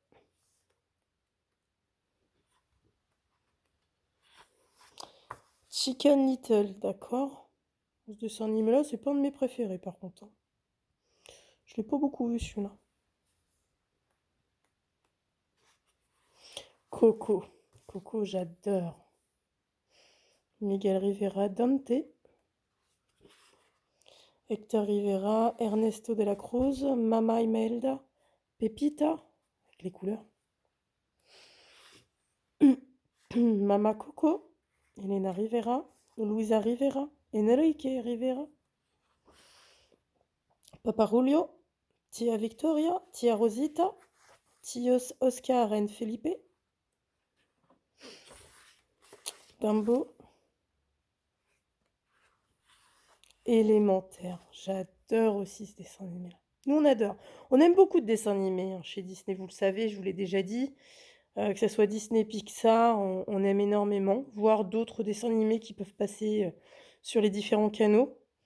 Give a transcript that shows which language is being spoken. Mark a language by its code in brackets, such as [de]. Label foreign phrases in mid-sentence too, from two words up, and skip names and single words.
[fr] Chicken Little, d'accord. Ce dessin animé-là, c'est pas un de mes préférés par contre, hein. Je l'ai pas beaucoup vu celui-là. Coco. Coco, j'adore. Miguel Rivera, Dante. Hector Rivera, Ernesto de la Cruz, Mama Imelda, Pepita, avec les couleurs. Mama Coco, Elena Rivera, Luisa Rivera, Enrique Rivera, Papa Julio, Tia Victoria, Tia Rosita, Tios Oscar and Felipe, Dumbo, Élémentaire. J'adore aussi ce dessin animé-là. Nous, on adore. On aime beaucoup de dessins animés hein, chez Disney, vous le savez, je vous l'ai déjà dit. Que ce soit Disney, Pixar, on aime énormément. Voir d'autres dessins animés qui peuvent passer sur les différents canaux.